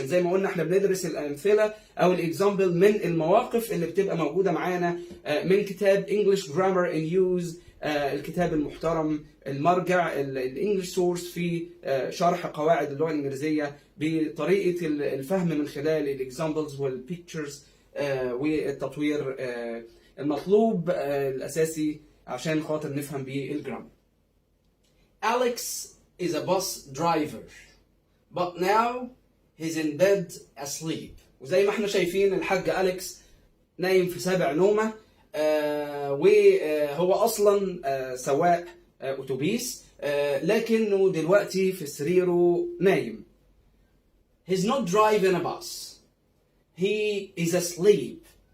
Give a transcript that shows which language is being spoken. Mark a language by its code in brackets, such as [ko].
[ar] زي ما قلنا احنا بندرس الأمثلة أو الإكزامبل من المواقف اللي بتبقى موجودة معانا من كتاب English Grammar in Use، الكتاب المحترم المرجع الانجليش سورس في شرح قواعد اللغة الإنجليزية بطريقة الفهم من خلال الإكزامبلز والبيكتشرز والتطوير المطلوب الأساسي عشان خاطر نفهم بيه الجرامر. [en] Alex is a bus driver but now he's in bed asleep. [ar] وزي ما احنا شايفين الحاج أليكس نايم في سابع نومه، وهو أصلا سواق أتوبيس، لكنه دلوقتي في سريره نايم. [en] He's not driving a bus. He is asleep.